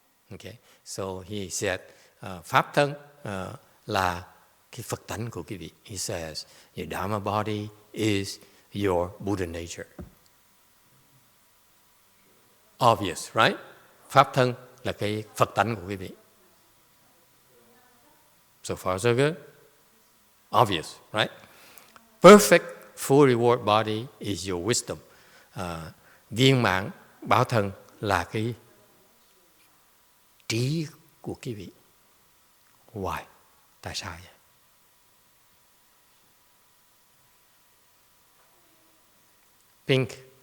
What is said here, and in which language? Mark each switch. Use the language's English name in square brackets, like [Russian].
[English] Okay, so he said [Vietnamese] pháp thân là cái Phật tánh của quý vị. [English] He says, your Dharma body is your Buddha nature. Obvious, right? [Vietnamese] Pháp thân là cái Phật tánh của quý vị. [English] So far so good. Obvious, right? Perfect full reward body is your wisdom. [Vietnamese] Viên mãn báo thân là cái trí của quý vị. [English] Why? [Vietnamese] Tại sao vậy? [English] Pink.